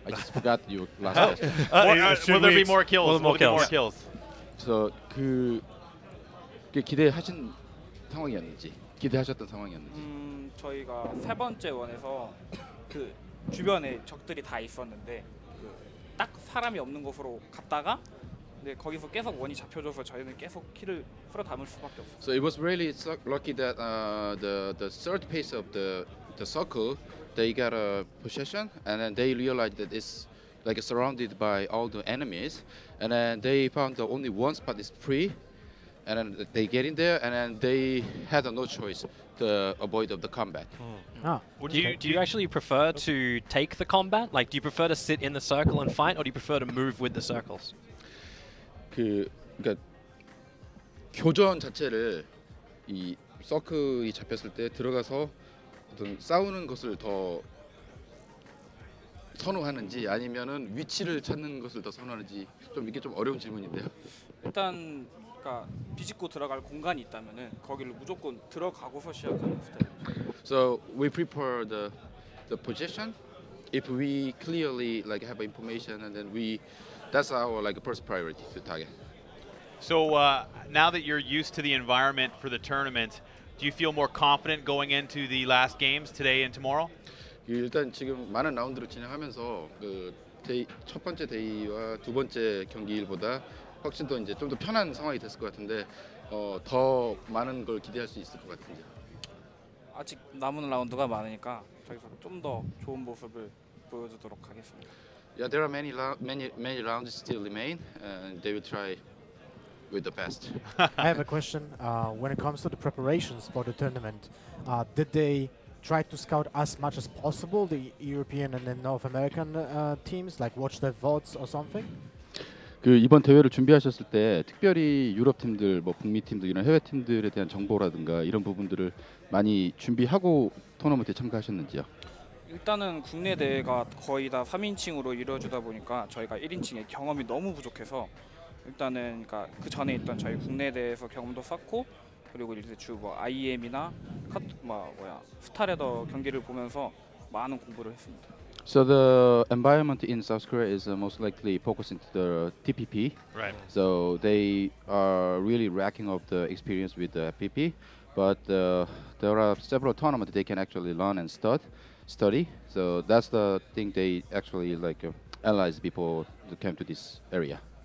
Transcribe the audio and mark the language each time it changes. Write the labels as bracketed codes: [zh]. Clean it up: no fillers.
[en] I just forgot your last question. Will there be more kills? Will there be more kills? [ko] 그래서 그게 기대하신 상황이었는지, 기대하셨던 상황이었는지. 저희가 세 번째 원에서 그 주변에 적들이 다 있었는데 딱 사람이 없는 곳으로 갔다가 근데 거기서 계속 원이 잡혀줘서 저희는 계속 킬을 풀어 담을 수밖에 없어요. [en] So it was really lucky that the third pace of the circle they got a possession and then they realized that it's like surrounded by all the enemies and then they found the only one spot is free and then they get in there and then they had no choice to avoid of the combat. Do you actually prefer to take the combat? Like, do you prefer to sit in the circle and fight, or do you prefer to move with the circles? [ko] 그러니까 교전 자체를 이 서클이 잡혔을 때 들어가서 어떤 싸우는 것을 더 선호하는지 아니면은 위치를 찾는 것을 더 선호하는지 좀 이게 좀 어려운 질문인데요. 일단 그러니까 비집고 들어갈 공간이 있다면은 거기를 무조건 들어가고서 시작하는 스타일. [en] So we prefer the position. If we clearly like have information and then that's our like first priority to target. So now that you're used to the environment for the tournament, do you feel more confident going into the last games today and tomorrow? [ko] 일단 지금 많은 라운드를 진행하면서 첫 번째 데이와 두 번째 경기일보다 훨씬 더 이제 좀 더 편한 상황이 됐을 것 같은데 더 많은 걸 기대할 수 있을 것 같은데. 아직 남은 라운드가 많으니까 저기서 좀 더 좋은 모습을 보여주도록 하겠습니다. [en] Yeah, there are many rounds still remain, and they will try with the best. I have a question. When it comes to the preparations for the tournament, did they try to scout as much as possible the European and then North American teams, like watch their votes or something? [ko] 그 이번 대회를 준비하셨을 때 특별히 유럽 팀들, 뭐 북미 팀들 이런 해외 팀들에 대한 정보라든가 이런 부분들을 많이 준비하고 토너먼트에 참가하셨는지요? 일단은 국내 대회가 거의 다 3인칭으로 이루어지다 보니까 저희가 1인칭의 경험이 너무 부족해서 일단은 그러니까 그 전에 있던 저희 국내 대회에서 경험도 쌓고 그리고 이제 주 뭐 IEM이나 스타레더 경기를 보면서 많은 공부를 했습니다. [en] So the environment in South Korea is most likely focusing to the TPP. Right. So they are really racking up the experience with the FPP, but there are several tournaments they can actually learn and study. So that's the thing they actually like analyze before they came to this area.